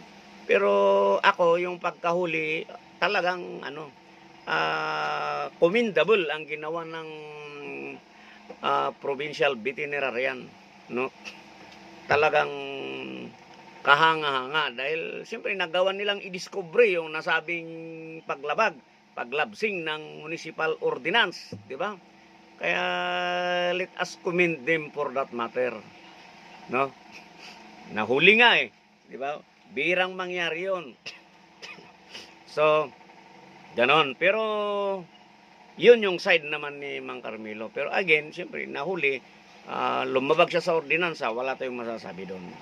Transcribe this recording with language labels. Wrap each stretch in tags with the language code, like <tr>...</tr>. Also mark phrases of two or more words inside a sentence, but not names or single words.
<tl>Pero ako, yung pagkahuli, talagang commendable ang ginawa ng</tl> <en>provincial veterinarian.</en> <tl>No? Talagang kahanga-hanga dahil siyempre nagawa nilang i-discover yung nasabing paglabsing ng</tl> <en>municipal ordinance,</en> <tl>di ba?</tl> <en>Kaya let us commend them for that matter.</en> <tl>No? Nahuli nga eh, di ba? Birang mangyari yun. So, ganon. Pero yun yung side naman ni Mang Carmelo. Pero again, siyempre nahuli, lumabag siya sa ordinansa, wala tayong masasabi doon.</tl>